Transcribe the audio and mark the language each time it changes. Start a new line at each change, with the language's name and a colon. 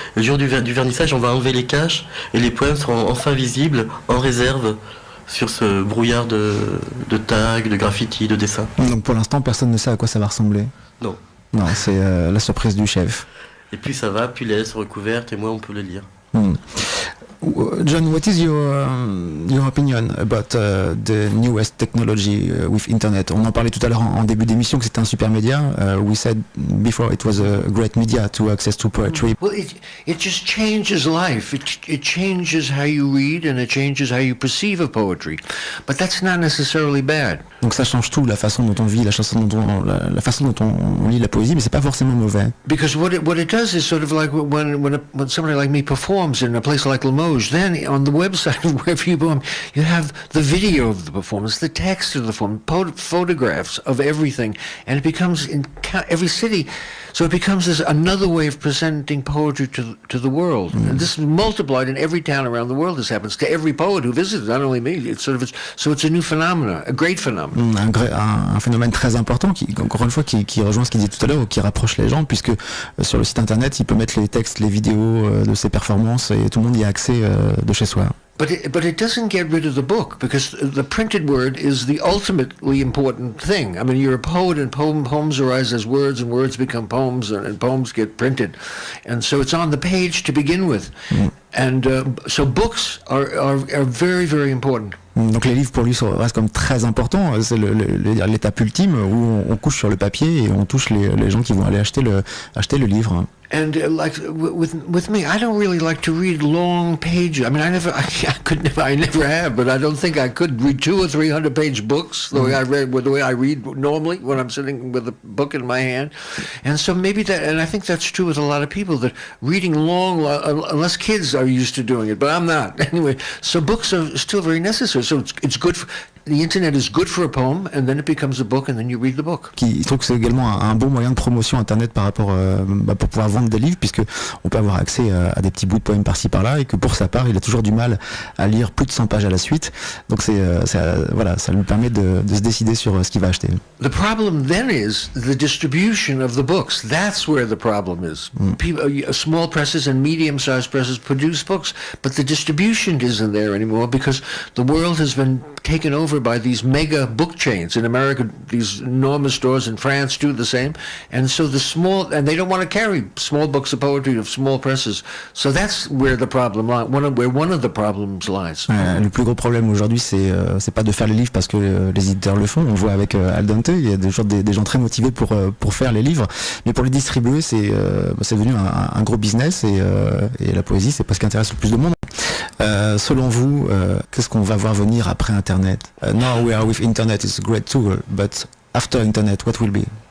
French: Le jour du vernissage, on va enlever les caches et les poèmes seront enfin visibles en réserve sur ce brouillard de tags, de graffitis, de dessins. Donc pour l'instant, personne ne sait à quoi ça va ressembler. Non. Non, c'est la surprise du chef. Et plus ça va, plus les lettres sont recouvertes et moins on peut le lire.
English: John, what is your opinion about the newest technology with Internet?
French: On en parlait tout à l'heure en début d'émission que c'était un super média.
English: We said before it was a great media to access to poetry. Well, it just changes life. It changes how you read and it changes how you perceive of poetry. But that's not necessarily bad.
French: Donc ça change tout, la façon dont on vit, la façon dont on lit la poésie, mais c'est pas forcément mauvais.
English: Because what it does is sort of like when somebody like me performs in a place like Limoges. Then on the website of wherever you perform, you have the video of the performance, the text of the performance, photographs of everything, and it becomes in every city. So it becomes this another way of presenting poetry to the world. And this is multiplied in every town around the world. This happens to every poet who visits, not only me. It's a new phenomenon, a great phenomenon.
French: Un phénomène très important qui, encore une fois, qui rejoint ce qu'il disait tout à l'heure, ou qui rapproche les gens, puisque sur le site internet, il peut mettre les textes, les vidéos de ses performances, et tout le monde y a accès de chez soi.
English: But it doesn't get rid of the book, because the printed word is the ultimately important thing. I mean, you're a poet, and poems arise as words, and words become poems, and poems get printed. And so it's on the page to begin with. And so books are very, very important. Donc les livres pour lui restent comme très importants. C'est l'étape ultime où on couche sur le papier et on touche les gens qui vont aller acheter le livre. And like with me, I don't really like to read long pages. I mean, I never have, but I don't think I could read 200 or 300 page books the way I read normally when I'm sitting with a book in my hand. And so maybe and I think that's true with a lot of people, that reading long, unless kids are used to doing it, but I'm not. Anyway, so books are still very necessary. So it's good the internet is good for a poem, and then it becomes a book, and then you read the book.
French: Il trouve que c'est également un bon moyen de promotion internet par rapport pour pouvoir vendre des livres, puisque on peut avoir accès à des petits bouts de poèmes par-ci par-là, et que pour sa part, il a toujours du mal à lire plus de 100 pages à la suite. Donc ça lui permet de se décider sur ce qu'il va acheter.
English: The problem then is the distribution of the books. That's where the problem is. Small presses and medium-sized presses produce books, but the distribution isn't there anymore because the world has been taken over by these mega book chains. In America, these enormous stores. In France do the same. And so and they don't want to carry small books of poetry of small presses. So that's where the problem lies, where one of the problems lies.
French: Le plus gros problème aujourd'hui, c'est pas de faire les livres parce que les éditeurs le font. On le voit avec Dante, il y a des gens très motivés pour faire les livres, mais pour les distribuer, c'est devenu un gros business, et la poésie, c'est pas ce qui intéresse le plus de monde. Selon vous, qu'est-ce qu'on va voir venir après Internet?
English: Now we are with Internet, it's a great tool, but after Internet, what will be?